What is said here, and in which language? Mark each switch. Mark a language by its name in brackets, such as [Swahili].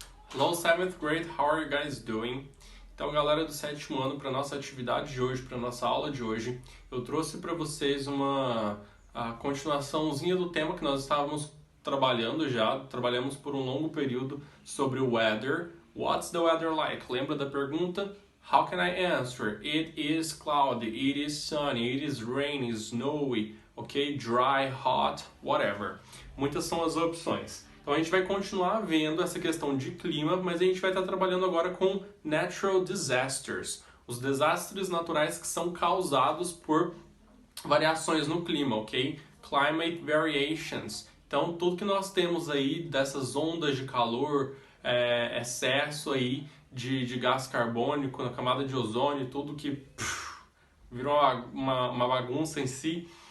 [English] Hello 7th grade, how are you guys doing? [Portuguese] Então, galera do sétimo ano, para nossa atividade de hoje, para nossa aula de hoje, eu trouxe para vocês a continuaçãozinha do tema que nós estávamos trabalhando já. Trabalhamos por um longo período sobre o weather. [English] What's the weather like? [Portuguese] Lembra da pergunta? [English] How can I answer? It is cloudy, it is sunny, it is rainy, snowy, okay? Dry, hot, whatever. [Portuguese] Muitas são as opções. Então a gente vai continuar vendo essa questão de clima, mas a gente vai estar trabalhando agora com natural disasters, os desastres naturais que são causados por variações no clima, ok? [English] Climate variations. [Portuguese] Então tudo que nós temos aí dessas ondas de calor, excesso aí de gás carbônico na camada de ozônio, tudo que virou uma bagunça em si.